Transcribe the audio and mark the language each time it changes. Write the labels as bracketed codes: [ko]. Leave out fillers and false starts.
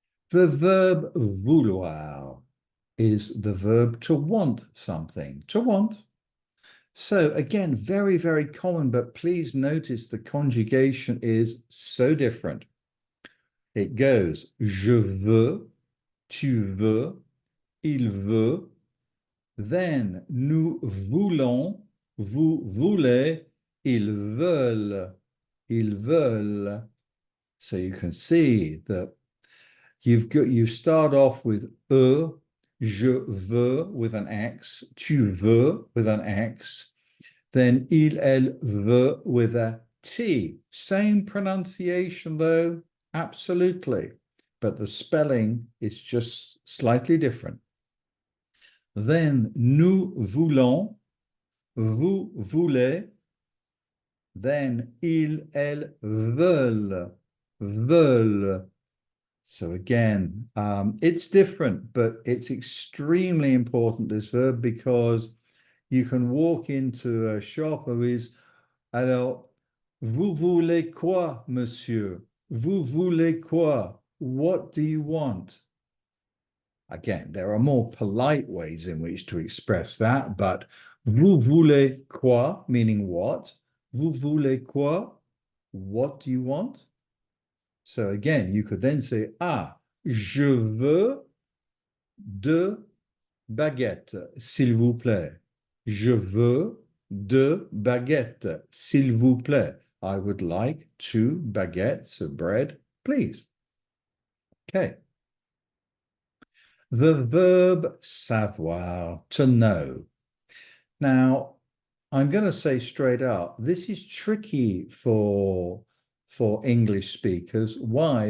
[en] The verb vouloir is the verb to want something, to want. So again, very, very common, but please notice the conjugation is so different. It goes, [fr] je veux, tu veux, il veut, then nous voulons, vous voulez, ils veulent, ils veulent. [en] So you can see that you start off with [fr] je veux [en] with an X, [fr] tu veux [en] with an X, then [fr] il, elle veut [en] with a T. Same pronunciation though, absolutely, but the spelling is just slightly different. [fr] Then nous voulons, vous voulez, then ils, elles veulent, veulent. [en] So again, it's different, but it's extremely important, this verb, because you can walk into a shop who is, [fr] alors, vous voulez quoi, monsieur? Vous voulez quoi? [en] What do you want? Again, there are more polite ways in which to express that, but [fr] vous voulez quoi, [en] meaning what? [fr] Vous voulez quoi? [en] What do you want? So again, you could then say, ah, [fr] je veux deux baguettes, s'il vous plaît. Je veux deux baguettes, s'il vous plaît. [en] I would like two baguettes of bread, please. Okay. The verb savoir, to know. Now, I'm going to say straight out, this is tricky for English speakers. Why?